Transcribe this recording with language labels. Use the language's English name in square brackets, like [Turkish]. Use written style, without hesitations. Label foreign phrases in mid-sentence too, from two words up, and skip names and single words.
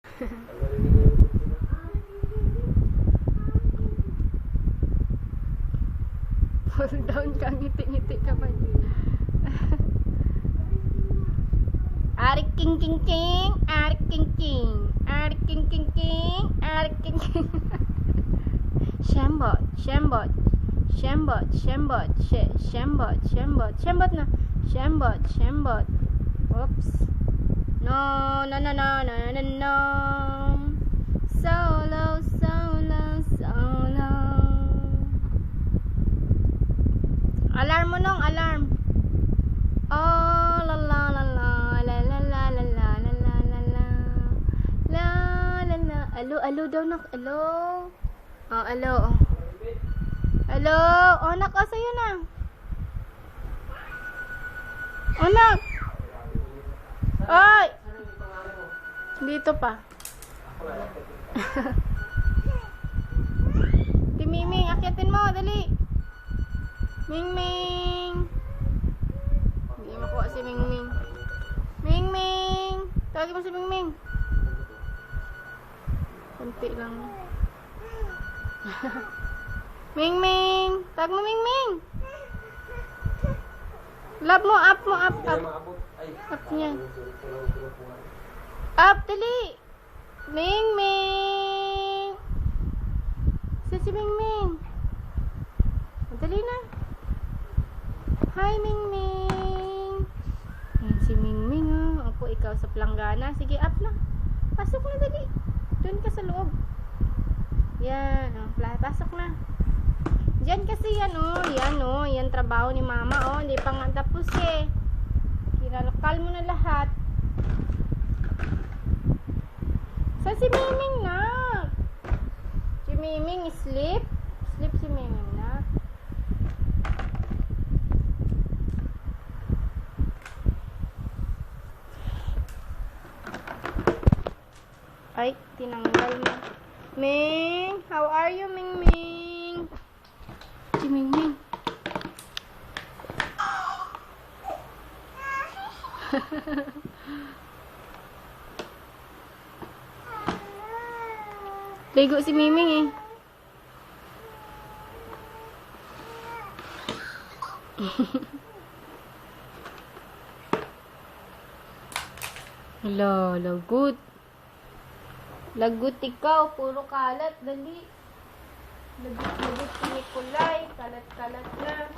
[Filipino] Pull down ka, ngiti-ngiti ka pa. Arik king king king, arik king king, arik king king king, arik king king. Shambot, shambot, shambot, shambot, shambot, shambot, shambot na, shambot, shambot. [English] Oops. No, no, no, no, no, no, no. [Filipino] Solo, solo, solo. Alarm mo nung, alarm. Oh, la la la la la la la la la la la la la la la la. Alo, alo daw nak, alo. Oh, alo. Alo, oh nak, oh sa'yo na. Oh nak. Ay. Dito pa. Timiming, akyatin mo, dali. Ming-ming. Hindi makuha si Ming-ming. Ming-ming. Tawagin mo si Ming-ming. Kunti lang. Ming-ming. Tawag mo Ming-ming. Love mo, up mo, up, up. Up niya. Up, dali. Ming-ming. Si Ming-ming. Dali na. Hi, Ming-ming. Ayan si Ming-ming, oh. Opo, ikaw sa planggana. Sige, up na. Pasok na, dali. Doon ka sa loob. Yan, oh. Pasok na. Diyan kasi yan, oh. Yan, oh. Yan trabaho ni mama, oh. Hindi pa nga tapos, eh. Kinalakal mo na lahat. Saan si Ming-ming na? Si Ming-ming, sleep. Sleep si Ming-ming na. Ay, tinanggal na. Ming, [English] how are you, [Filipino] Ming-ming? Si Ming-ming. Ligo si Ming-ming eh. Hala, lagot. Lagot ikaw, puro kalat, dali. Lagot si Nikolay, kalat-kalat na.